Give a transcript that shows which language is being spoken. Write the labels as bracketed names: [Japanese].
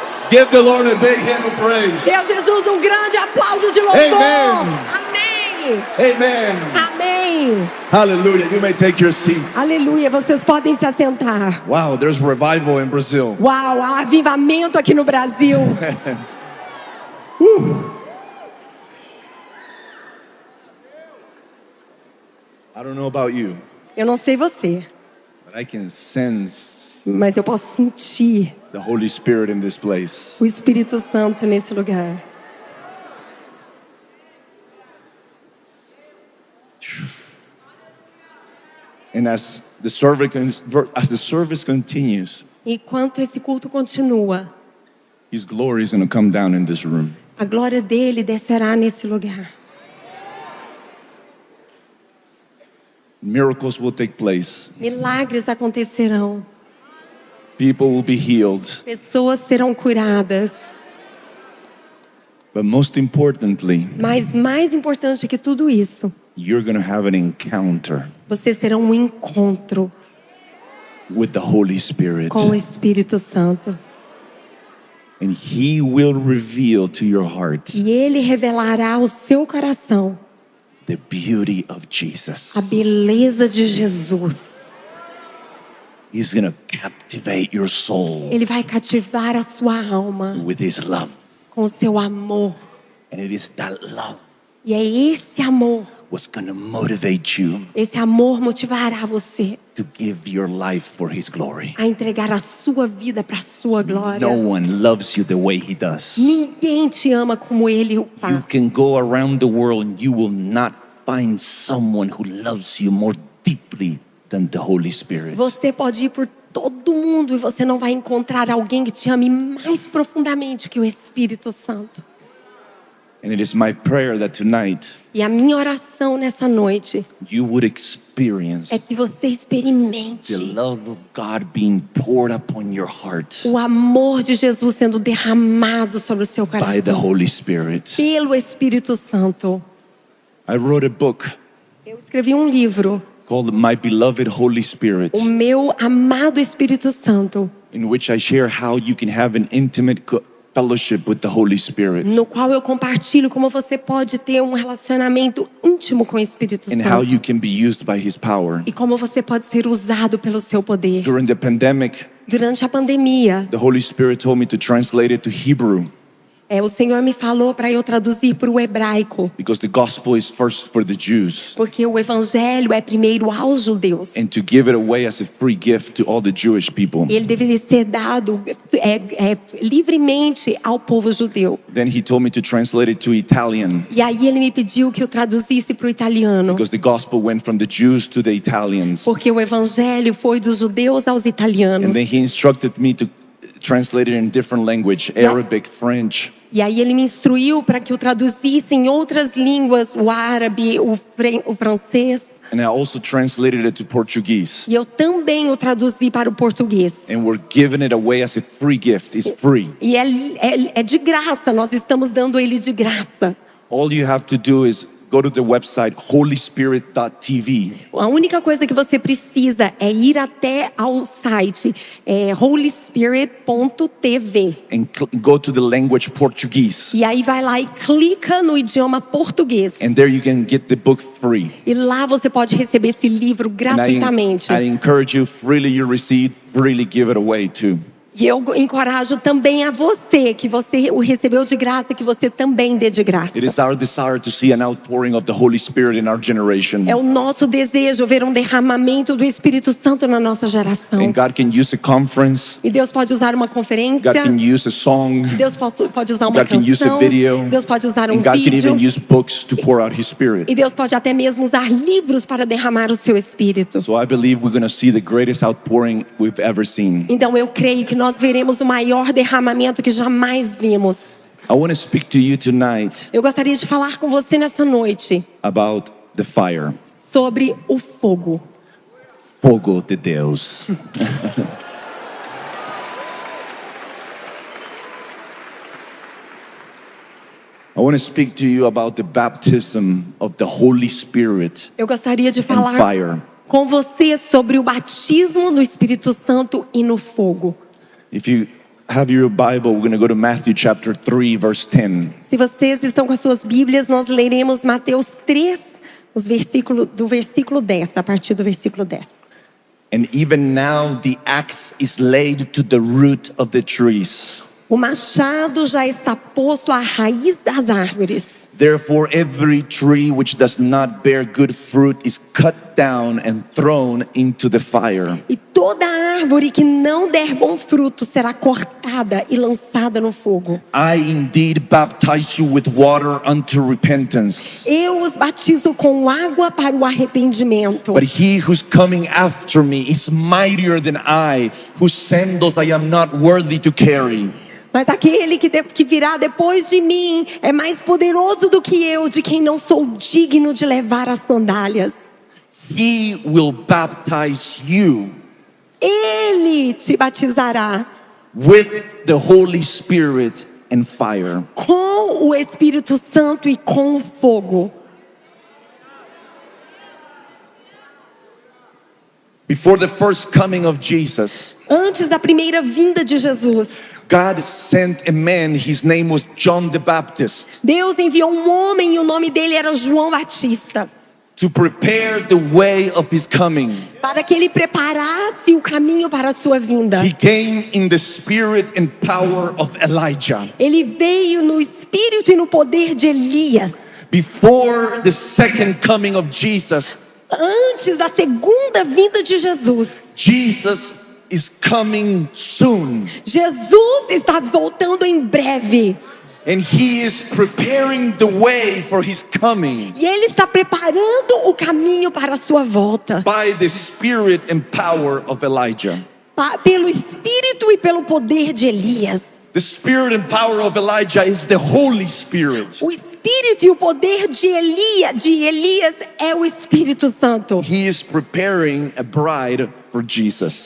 [English] Give the Lord a big hand of praise. [Portuguese] Deus Jesus, um grande aplauso de louvor. [English] Amen. [Portuguese] Amém. [English] Amen. [Portuguese] Amém. [English] Hallelujah. You may take your seat. [Portuguese] Aleluia. Vocês podem se assentar. [English] Wow, there's revival in Brazil. [Portuguese] Uau, há avivamento aqui no Brasil. [English] I don't know about you, [Portuguese] Eu não sei você, [English] but I can sense [Portuguese] mas eu posso sentir [English] the Holy Spirit in this place. [Portuguese] o Espírito Santo nesse lugar. [English] And as the service continues, [Portuguese] Enquanto esse culto continua, [English] His glory is going to come down in this room. [Portuguese] a glória dele descerá nesse lugar. [English] Miracles will take place. [Portuguese] Milagres acontecerão. [English] People will be healed. [Portuguese] Pessoas serão curadas. [English] But most importantly, [Portuguese] Mas mais importante que tudo isso, [English] you're going to have an encounter [Portuguese] vocês terão um encontro [English] with the Holy Spirit. [Portuguese] com o Espírito Santo. [English] And He will reveal to your heart [Portuguese] E Ele revelará ao seu coração [English] the beauty of Jesus. [Portuguese] a beleza de Jesus. [English] He's going to captivate your soul [Portuguese] Ele vai cativar a sua alma [English] with His love. [Portuguese] com o seu amor. [English] And it is that love [Portuguese] E é esse amor, [English] what's going to motivate you [Portuguese] esse amor motivará você [English] to give your life for His glory. [Portuguese] a entregar a sua vida para a sua glória. [English] No one loves you the way He does. [Portuguese] Ninguém te ama como Ele o [English] You [Portuguese] faz. [English] can go around the world and you will not find someone who loves you more deeply than the Holy Spirit. [Portuguese] Você pode ir por todo mundo e você não vai encontrar alguém que te ame mais profundamente que o Espírito Santo. [English] And it is my prayer that tonight [Portuguese] E a minha oração nessa noite [English] you would experience [Portuguese] é que você [English] the [Portuguese] experimente [English] love of God being poured upon your heart [Portuguese] o amor de Jesus sendo derramado sobre o seu [English] by the [Portuguese] coração [English] Holy Spirit. [Portuguese] pelo Espírito Santo. [English] I wrote a book [Portuguese] Eu escrevi um livro, [English] called My Beloved Holy Spirit, [Portuguese] O Meu Amado Espírito Santo, [English] in which I share how you can have an intimate fellowship with the Holy Spirit [Portuguese] no qual eu compartilho como você pode ter um relacionamento íntimo com o Espírito [English] and how [Portuguese] Santo [English] you can be used by His power. [Portuguese] e como você pode ser usado pelo seu poder. [English] During the pandemic, [Portuguese] Durante a pandemia, [English] the Holy Spirit told me to translate it to Hebrew [Portuguese] o Senhor me falou para eu traduzir para o hebraico, [English] because the gospel is first for the Jews, [Portuguese] porque o evangelho é primeiro aos judeus. [English] and to give it away as a free gift to all the Jewish people. [Portuguese] Ele deveria ser dado livremente ao povo judeu. [English] Then He told me to translate it to Italian [Portuguese] E aí ele me pediu que eu traduzisse para o italiano, [English] because the gospel went from the Jews to the Italians. [Portuguese] porque o evangelho foi dos judeus aos [English] And [Portuguese] italianos. [English] then He instructed me to translate it in different language, Arabic, French. [Portuguese] E aí ele me instruiu para que eu traduzisse em outras línguas, o árabe, o francês. [English] And I also translated it to Portuguese. [Portuguese] E eu também o traduzi para o português. [English] And we're giving it away as a free gift. It's free. [Portuguese] E é de graça, nós estamos dando ele de graça. [English] All you have to do is go to the website holyspirit.tv [Portuguese] A única coisa que você precisa é ir até ao site holyspirit.tv. [English] and go to the language Portuguese. [Portuguese] E aí vai lá e clica no idioma português. [English] And there you can get the book free. [Portuguese] E lá você pode receber esse livro [English] And [Portuguese] gratuitamente. [English] I encourage you, freely you receive, freely give it away too. [Portuguese] E eu encorajo também a você, que você o recebeu de graça, que você também dê de graça. [English] It is our desire to see an outpouring of the Holy Spirit in our generation. [Portuguese] É o nosso desejo ver um derramamento do Espírito Santo na nossa geração. [English] And God can use a conference. [Portuguese] E Deus pode usar uma conferência. [English] God can use a song. [Portuguese] Deus pode usar uma [English] God can use a [Portuguese] canção. [English] video. [Portuguese] Deus pode usar [English] And [Portuguese] um [English] God can [Portuguese] vídeo. [English] even use books to pour out His Spirit. [Portuguese] E Deus pode até mesmo usar livros para derramar o seu Espírito. [English] So I believe we're going to see the greatest outpouring we've ever seen. [Portuguese] Então eu creio que nós veremos o maior derramamento que jamais vimos. [English] I want to speak to you tonight [Portuguese] Eu gostaria de falar com você nessa noite [English] about the fire. [Portuguese] sobre o fogo. Fogo de Deus. [English] I want to speak to you about the baptism of the Holy Spirit [Portuguese] Eu gostaria de [English] and [Portuguese] falar [English] fire. [Portuguese] com você sobre o batismo no Espírito Santo e no fogo. [English] If you have your Bible, we're going to go to Matthew chapter 3, verse 10. [Portuguese] Se vocês estão com as suas Bíblias, nós leremos Mateus 3, do versículo 10, a partir do versículo 10. [English] And even now the axe is laid to the root of the trees. [Portuguese] O machado já está posto à raiz das árvores. [English] Therefore, every tree which does not bear good fruit is cut down and thrown into the fire. [Portuguese] E toda árvore que não der bom fruto será cortada e lançada no fogo. [English] I indeed baptize you with water unto repentance. [Portuguese] Eu os batizo com água para o arrependimento. [English] But he who's coming after me is mightier than I, whose sandals I am not worthy to carry. [Portuguese] Mas aquele que virá depois de mim é mais poderoso do que eu, de quem não sou digno de levar as sandálias. [English] He will baptize you [Portuguese] Ele te batizará [English] with the Holy Spirit and fire. [Portuguese] com o Espírito Santo e com o fogo. [English] Before the first coming of Jesus, [Portuguese] Antes da primeira vinda de Jesus, [English] God sent a man, his name was John the Baptist, [Portuguese] Deus enviou um homem e o nome dele era João Batista, [English] to prepare the way of his coming. [Portuguese] para que ele preparasse o caminho para a sua vinda. [English] He came in the spirit and power of Elijah. [Portuguese] Ele veio no espírito e no poder de Elias. [English] Before the second coming of Jesus, [Portuguese] Antes da segunda vinda de Jesus, [English] Jesus is coming soon. [Portuguese] Jesus está voltando em breve. [English] And he is preparing the way for his coming [Portuguese] E ele está preparando o caminho para a sua volta. [English] by the spirit and power of Elijah. [Portuguese] Pelo espírito e pelo poder de Elias. [English] The spirit and power of Elijah is the Holy Spirit. [Portuguese] O espírito e o poder de Elias é o Espírito Santo. [English] He is preparing a bride for Jesus.